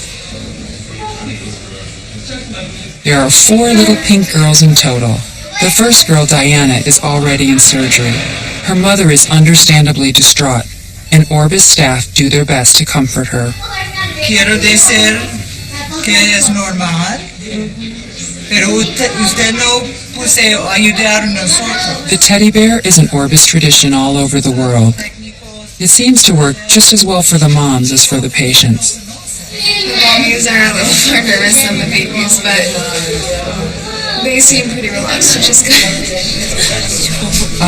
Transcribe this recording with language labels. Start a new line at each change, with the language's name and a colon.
English: There are 4 little pink girls in total. The first girl, Diana, is already in surgery. Her mother is understandably distraught, and Orbis staff do their best to comfort her.
Spanish: Quiero decir que es normal, pero usted no puede ayudar a nosotros.
English: The teddy bear is an Orbis tradition all over the world. It seems to work just as well for the moms as for the patients. The mommies are a little more nervous than the babies, but they seem pretty relaxed, which is good.